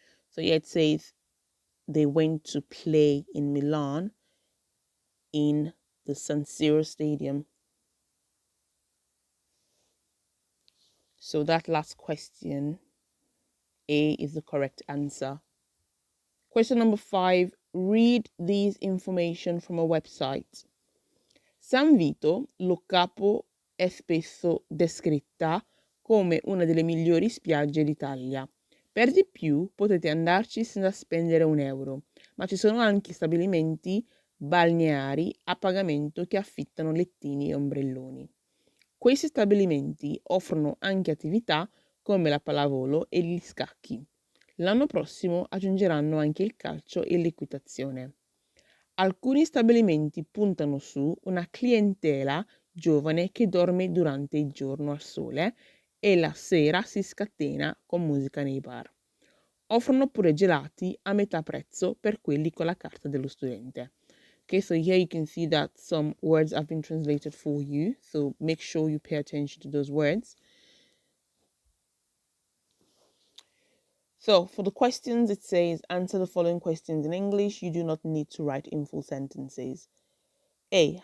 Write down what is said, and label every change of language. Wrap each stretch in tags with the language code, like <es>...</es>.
<en>So here it says they went to play in Milan in the San Siro Stadium. So that last question, A, is the correct answer. Question number 5, read these information from a website.</en> <it>San Vito, lo Capo, è spesso descritta come una delle migliori spiagge d'Italia. Per di più potete andarci senza spendere €1, ma ci sono anche stabilimenti balneari a pagamento che affittano lettini e ombrelloni. Questi stabilimenti offrono anche attività come la pallavolo e gli scacchi. L'anno prossimo aggiungeranno anche il calcio e l'equitazione. Alcuni stabilimenti puntano su una clientela giovane che dorme durante il giorno al sole e la sera si scatena con musica nei bar. Offrono pure gelati a metà prezzo per quelli con la carta dello studente.</it> <en>Okay, so here you can see that some words have been translated for you, so make sure you pay attention to those words. So for the questions, it says answer the following questions in English. You do not need to write in full sentences. A.</en>